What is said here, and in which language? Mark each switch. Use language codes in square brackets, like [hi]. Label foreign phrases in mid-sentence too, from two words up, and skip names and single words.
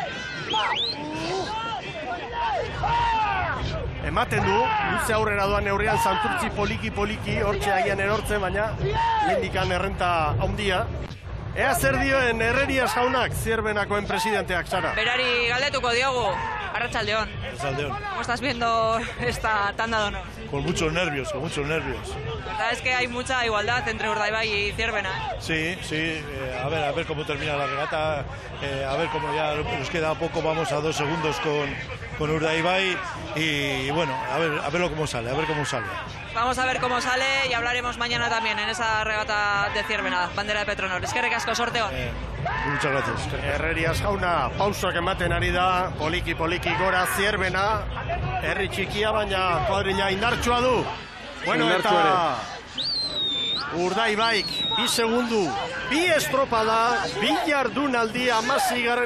[eu] Ematen du, luze aurrera doan neurrian Santurtzi poliki, hortxe agian erortzen, baina lehendikan errenta handia. Ea zer dioen Herrerias jaunak, Zierbenakoen presidenteak, Sara? Berari galdetuko diogu, Arratsaldeon. Arratsaldeon. [es] ¿Cómo estás viendo esta tanda de honor? Con muchos nervios. La verdad es que hay mucha igualdad entre Urdaibai y Zierbena. Sí, a ver cómo termina la regata, a ver cómo ya nos queda poco, vamos a 2 segundos con Urdaibai y bueno, a ver cómo sale, Vamos a ver cómo sale y hablaremos mañana también en esa regata de Zierbena, bandera de Petronor. [eu] Eskerrik asko, [es] sorteo. Muchas gracias. [eu] Herrerias jauna, pausak ematen ari da, poliki gora Zierbena, herri txikia baina kuadrilla indartsua du. Bueno, eta Urdaibaik, 2 segundu, 2 estropada, 2 jardunaldi 16.